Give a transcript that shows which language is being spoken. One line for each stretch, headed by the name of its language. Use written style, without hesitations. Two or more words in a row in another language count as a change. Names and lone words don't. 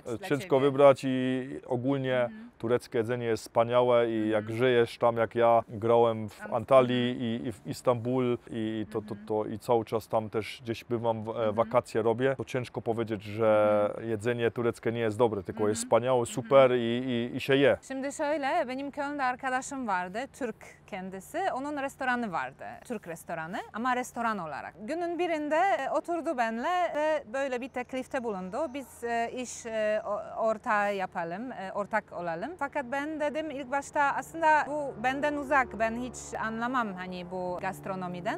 Polish: ciężko wybrać i ogólnie tureckie jedzenie jest wspaniałe i jak żyjesz tam, jak ja grałem w Antalii i w Istanbul i i cały czas tam też gdzieś bywam, wakacje robię, to ciężko powiedzieć, że jedzenie tureckie nie jest dobre, tylko jest wspaniałe, super i się je.
Turkish: Şimdi şöyle, benim Köln'de arkadaşım vardı, Türk kendisi. Onun restoranı vardı, Türk restoranı ama restoran olarak. Günün birinde oturdu benimle ve böyle bir teklifte bulundu. Biz iş ortağı yapalım, ortak olalım. Fakat ben dedim ilk başta aslında bu benden uzak, ben hiç anlamam hani bu gastronomiden.